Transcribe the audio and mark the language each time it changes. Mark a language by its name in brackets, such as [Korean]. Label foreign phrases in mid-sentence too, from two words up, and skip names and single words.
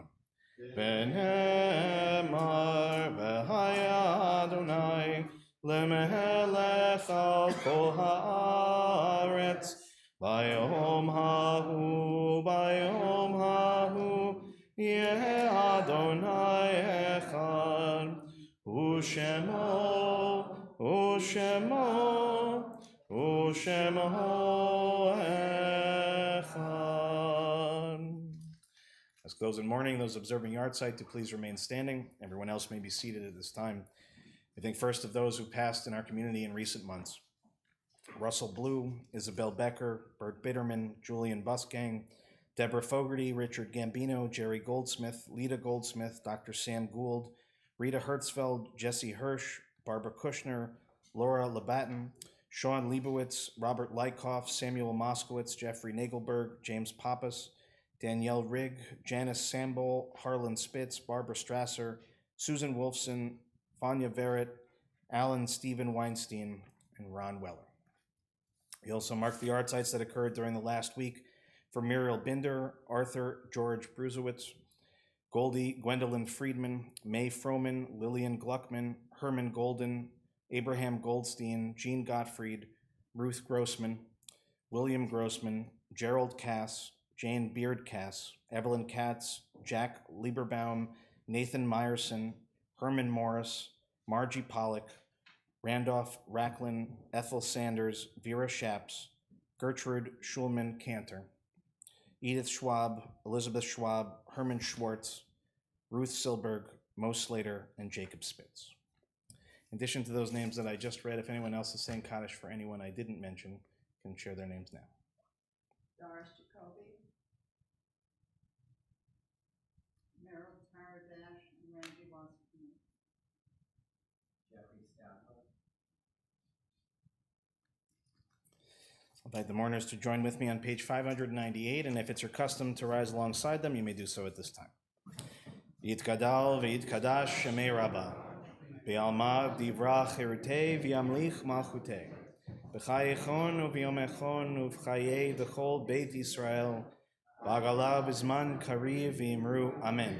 [Hebrew] ונאמר והיה ה' למלך על כל הארץ ביום ההוא יהיה ה' אחד ושמו אחד. [English] As those in mourning, those observing yahrzeit, to please remain standing. Everyone else may be seated at this time. I think first of those who passed in our community in recent months. Russell Blue, Isabel Becker, Bert Bitterman, Julian Busgang, Deborah Fogarty, Richard Gambino, Jerry Goldsmith, Lita Goldsmith, Dr. Sam Gould, Rita Hertzfeld, Jesse Hirsch, Barbara Kushner, Laura Labatten, Sean Leibowitz, Robert Lykoff, Samuel Moskowitz, Jeffrey Nagelberg, James Pappas, Danielle Rigg, Janice Sambol, Harlan Spitz, Barbara Strasser, Susan Wolfson, Vanya Verrett, Alan Stephen Weinstein, and Ron Weller. We also mark the yahrzeit that occurred during the last week for Muriel Binder, Arthur George Bruzewitz, Goldie Gwendolyn Friedman, May Froman, Lillian Gluckman, Herman Golden, Abraham Goldstein, Jean Gottfried, Ruth Grossman, William Grossman, Gerald Cass, Jane Beard Cass, Evelyn Katz, Jack Lieberbaum, Nathan Meyerson, Herman Morris, Margie Pollock, Randolph Racklin, Ethel Sanders, Vera Shaps, Gertrude Schulman Cantor, Edith Schwab, Elizabeth Schwab, Herman Schwartz, Ruth Silberg, Mo Slater, and Jacob Spitz. In addition to those names that I just read, if anyone else is saying Kaddish for anyone I didn't mention, can share their names now. Doris Jacoby, Merrill Taradash, and Randy Wasserman. Jeffrey Stafford. I'll invite the mourners to join with me on page 598, and if it's your custom to rise alongside them, you may do so at this time. [Aramaic] יתגדל ויתקדש שמה רבא בעלמא די ברא כרעותה וימליך מלכותה בחייכון וביומיכון ובחיי דכל בית ישראל בעגלא ובזמן קריב ואמרו אמן.